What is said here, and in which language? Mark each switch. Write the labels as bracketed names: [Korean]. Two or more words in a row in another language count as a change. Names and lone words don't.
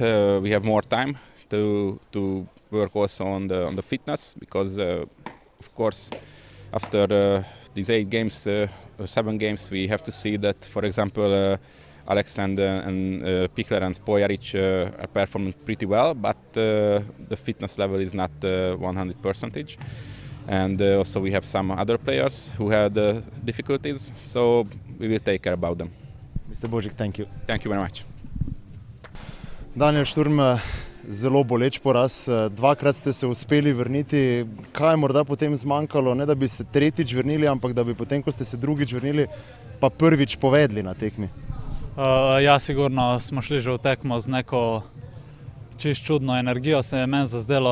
[English] We have more time to work also on the fitness because, of course, after these 8 games, 7 games, we have to see that, for example, Alexander and Pichler and Špoljarić are performing pretty well, but the fitness level is not 100%. And also we have some other players who had difficulties, so we will take care about them. Mr. Božic, thank you. Thank you very much. [Slovenian] Daniel Šturm, zelo boleč poraz. Dvakrat ste se uspeli vrniti. Kaj je morda potem zmanjkalo? Ne da bi se tretjič vrnili, ampak da bi potem, ko ste se drugič vrnili, pa prvič povedli na tekmi. Ja, sigurno smo šli že v tekmo z neko čist čudno energijo, se je meni zazdelo.